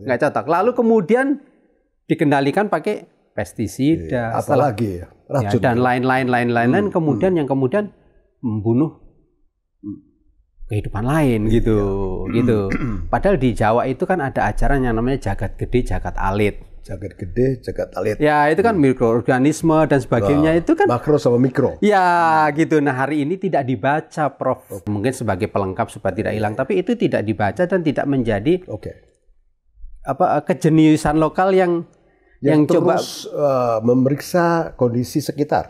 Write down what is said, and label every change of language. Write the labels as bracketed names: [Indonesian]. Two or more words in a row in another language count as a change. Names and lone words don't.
[Indonesian] Nggak cocok. Lalu kemudian dikendalikan pakai pestisida, apalagi racun dan lain-lain kemudian yang kemudian membunuh kehidupan lain gitu. Padahal di Jawa itu kan ada ajaran yang namanya [Javanese] jagat gede, jagat alit. Jagat gede, jagat alit. [Indonesian] Ya itu kan mikroorganisme dan sebagainya itu kan makro sama mikro. Ya gitu. Nah hari ini tidak dibaca, Prof. Mungkin sebagai pelengkap supaya tidak hilang, tapi itu tidak dibaca dan tidak menjadi kejeniusan lokal yang terus coba memeriksa kondisi sekitar.